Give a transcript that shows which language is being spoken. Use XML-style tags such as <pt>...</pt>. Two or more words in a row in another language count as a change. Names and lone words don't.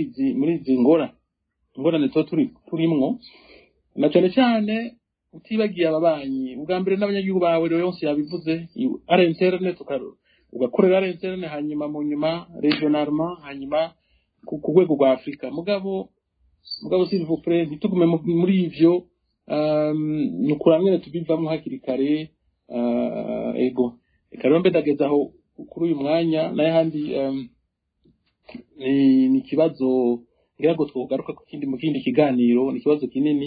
<rn>izi ngorane turimwo na cyane utibagiye ababanyi ubwa mbere n'abanyagihugu bawe rero yose yabivuze ari internet ugakorera ari internet hanyuma mu nyuma regionalement hanyuma ku rwego rwa Afrika mugabo</rn> <fr>s'il vous plaît</fr> <rn>ntitugume muri ivyo ni ukuramwene tubivamo hakiri kare ego reka rero mbe ndageze aho kuri uyu mwanya n'ayahandi ni ikibazo ngira ngo twogaruka mu kindi kiganiro ni ikibazo kinini.</rn>